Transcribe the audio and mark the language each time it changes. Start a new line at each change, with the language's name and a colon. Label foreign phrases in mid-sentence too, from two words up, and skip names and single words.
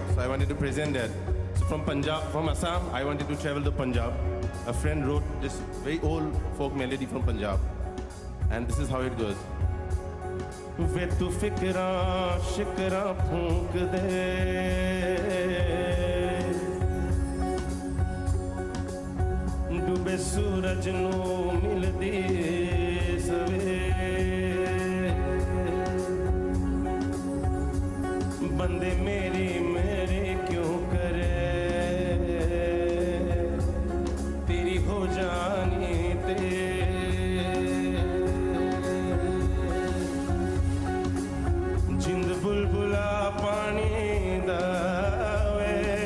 English: So I wanted to present that. So from Punjab, from Assam, I wanted to travel to Punjab. A friend wrote this very old folk melody from Punjab. And this is how it goes.
Punjabi: ਵੇ ਤੂ ਫ਼ਿਕਰਾ ਸ਼ਿਕਰਾ ਫੂਕ ਦੇ, ਡੁੱਬੇ ਸੂਰਜ ਨੂੰ ਮਿਲਦੀ ਸਵੇਰੇ, ਬੰਦੇ ਮੇਰੀ ਮੇਰੇ ਕਿਉਂ ਕਰੇ, ਤੇਰੀ ਹੋ ਜਾਣੀ ਤੇ ਜਿੰਦ ਬੁਲਬੁਲਾ ਪਾਣੀ ਦਾਵੇ,